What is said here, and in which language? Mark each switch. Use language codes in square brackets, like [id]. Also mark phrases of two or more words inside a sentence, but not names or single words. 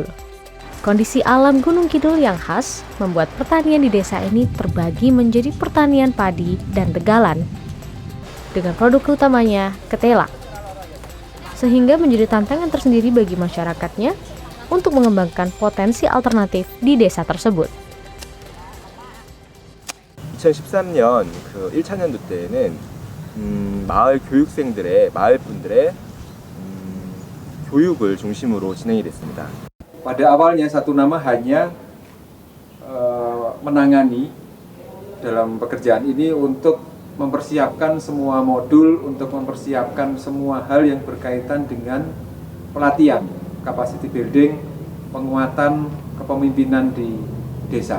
[id] Kondisi alam Gunung Kidul yang khas membuat pertanian di desa ini terbagi menjadi pertanian padi dan tegalan, dengan produk utamanya ketela, sehingga menjadi tantangan tersendiri bagi masyarakatnya untuk mengembangkan potensi alternatif di desa tersebut. [ko] 2013년 그 1차년도 때에는 마을 교육생들의 마을 분들의 교육을 중심으로 진행이 됐습니다. [id] Pada awalnya Satu Nama hanya menangani dalam pekerjaan ini untuk mempersiapkan semua modul, untuk mempersiapkan semua hal yang berkaitan dengan pelatihan, [en] capacity building, [id] penguatan kepemimpinan di desa.